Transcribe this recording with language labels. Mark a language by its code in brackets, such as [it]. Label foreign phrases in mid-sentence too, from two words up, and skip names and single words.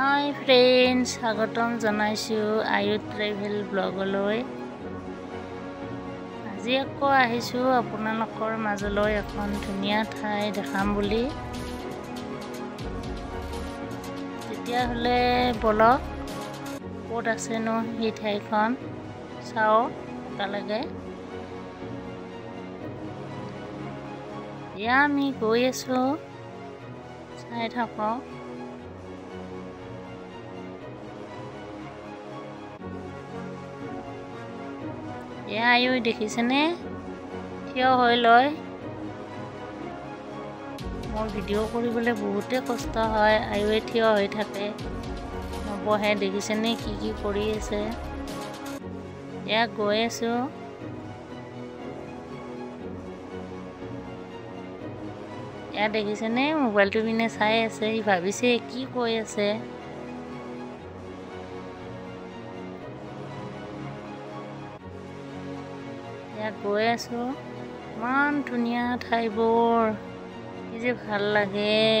[en] Hi friends [as] স্বাগতম জনাইছো আয়ু ট্ৰেভেল ব্লগলৈ আজি আকৌ আহিছো আপোনালোকৰ মাজলৈ এখন ধুনীয়া ঠাই দেখাম বুলি তেতিয়া হলে বলক ক'ত আছে নো এই ঠাইখন চাও তালৈকে ইয়া আমি গৈ আছো চাই থাকক ইয়া আয়ু দেখিছেনে থিয় হৈ লয় মোৰ ভিডিও কৰিবলৈ বহুতে কষ্ট হয় আয়ুৱে ठिय হৈ থাকে নবহে দেখিছেনে কি কৰি আছে ইয়া গৈ আছো ইয়া দেখিছেনে মোবাইলটো বিনে চাই আছে ই ভাবিছে কি কৈ আছে গৈ আছো মান ধুনীয়া ঠাইবোৰ কি যে ভাল লাগে